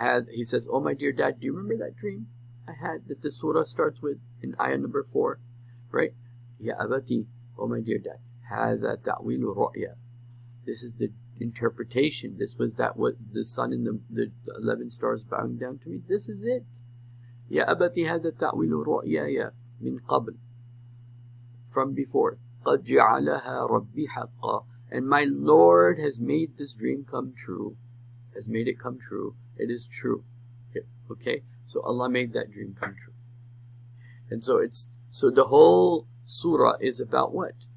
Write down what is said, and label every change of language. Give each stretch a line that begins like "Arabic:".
English: He says, oh my dear dad, do you remember that dream I had that the surah starts with in ayah number 4, right?
Arabic: Ya abati,
English: oh my dear dad,
Arabic: هذا تأويل رؤيا,
English: this is the interpretation. This was that what the sun and the 11 stars bowing down to me. This is it.
Arabic: Ya abati هذا تأويل رؤياي من قبل,
English: from before.
Arabic: قد جعلها ربي حقا,
English: and my Lord has made this dream come true. Has made it come true. It is true. Okay, so Allah made that dream come true. And so the whole surah is about what?